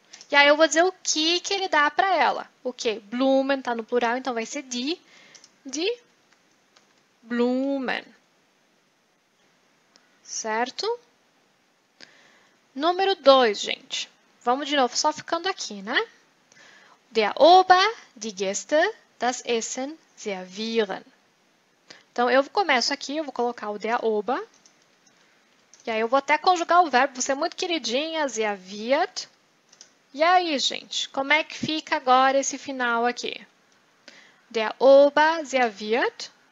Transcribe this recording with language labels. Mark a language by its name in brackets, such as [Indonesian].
[Portuguese] E aí eu vou dizer o que ele dá para ela. O que? Blumen está no plural, então vai ser die Blumen. Certo? Número 2, gente. Vamos de novo, só ficando aqui, né? [German] Der Ober, die Gäste, das Essen servieren. [Portuguese] Então, eu começo aqui, eu vou colocar o der Ober. E aí eu vou até conjugar o verbo, você é muito queridinha, serviert. E aí, gente, como é que fica agora esse final aqui? [German] Der Ober serviert.